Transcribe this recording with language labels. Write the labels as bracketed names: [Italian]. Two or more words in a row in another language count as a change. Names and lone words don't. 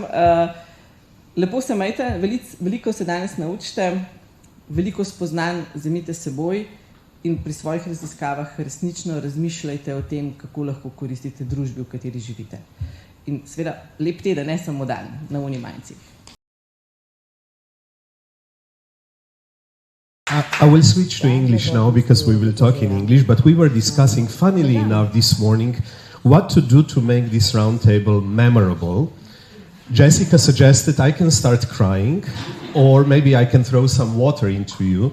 [Slovenian] Lepo se majte, veliko se danes naučite, veliko spoznanj vzemite s seboj in pri svojih raziskavah resnično razmišljajte o tem, kako lahko koristite družbi, v kateri živite. In seveda lep teden, ne samo dan na Unimajncih. [English] I will switch to English now because we will talk in English, but we were discussing, funnily enough, this morning, what to do to make this roundtable memorable. Jessica suggested I can start crying, or maybe I can throw some water into you.